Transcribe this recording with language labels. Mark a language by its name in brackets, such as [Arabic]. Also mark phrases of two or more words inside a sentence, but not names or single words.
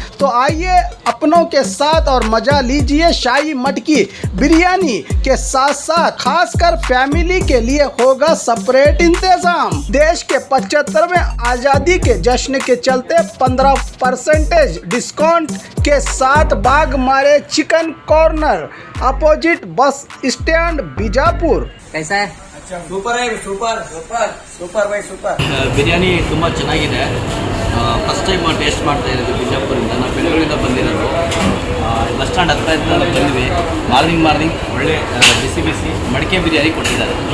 [Hindi] तो आइए अपनों के साथ और मजा लीजिए शाही मटकी बिरयानी के साथ साथ खासकर फैमिली के लिए होगा सेपरेट इंतजाम। देश के 75वें आज़ादी के जश्न के चलते 15% डिस्काउंट के साथ बाग मारे चिकन कॉर्नर, [English] opposite bus stand [Hindi] बीजापुर। कैसा है? [Kannada] ಸೂಪರ್ ಆಗಿ ಸೂಪರ್ ಸೂಪರ್ ಸೂಪರ್ ಬೈ ಸೂಪರ್ ಬಿರಿಯಾನಿ ತುಂಬ ಚೆನ್ನಾಗಿದೆ. [English] first time taste [Kannada] ಮಾಡ್ತಾ ಇರೋದು ಬಿಜಾಪುರಿಂದ. ನಾವು ಬೆಂಗಳೂರಿಂದ ಬಂದಿರೋದು. [English] bus stand [Kannada] ಹತ್ರ ಬಂದ್ವಿ. ಮಾರ್ನಿಂಗ್ ಒಳ್ಳೆ ಬಿಸಿ ಬಿಸಿ ಮಡಿಕೆ ಬಿರಿಯಾನಿ ಕೊಟ್ಟಿದ್ದಾರೆ.